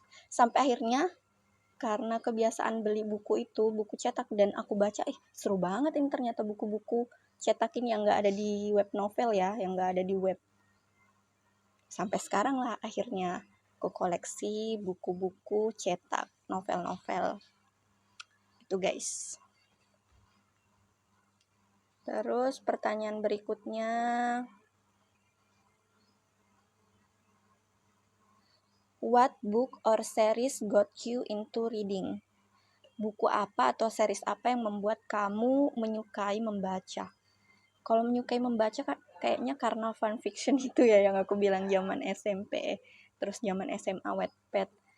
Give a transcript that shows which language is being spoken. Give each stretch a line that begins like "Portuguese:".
Indonesian: Sampai akhirnya karena kebiasaan beli buku itu, buku cetak, dan aku baca, seru banget ini ternyata buku-buku cetakin yang gak ada di web novel ya, yang gak ada di web. Sampai sekarang lah akhirnya aku koleksi buku-buku cetak, novel-novel. Itu guys.
English: Terus pertanyaan berikutnya, what book or series got you into reading?
Indonesian: Buku apa atau series apa yang membuat kamu menyukai membaca? Kalau menyukai membaca kayaknya karena fanfiction itu ya yang aku bilang zaman SMP, terus zaman SMA Wattpad.